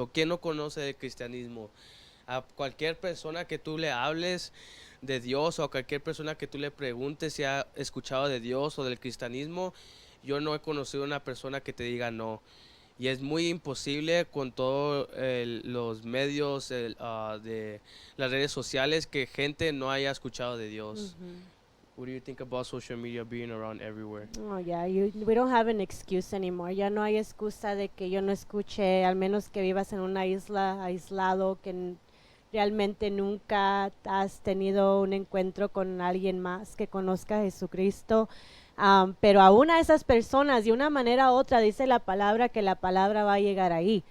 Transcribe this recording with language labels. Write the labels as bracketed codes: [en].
[es] ¿Quién no conoce el cristianismo? A cualquier persona que tú le hables de Dios, o a cualquier persona que tú le preguntes si ha escuchado de Dios o del cristianismo, yo no he conocido una persona que te diga no. Y es muy imposible con todos los medios de las redes sociales que gente no haya escuchado de Dios. [en] What do you think about social media being around everywhere? Oh, yeah, we don't have an excuse anymore. [es] Ya no hay excusa de que yo no escuche, al menos que vivas en una isla aislado, que realmente nunca has tenido un encuentro con alguien más que conozca a Jesucristo. Pero aún a esas personas, de una manera u otra, dice la palabra que la palabra va a llegar ahí.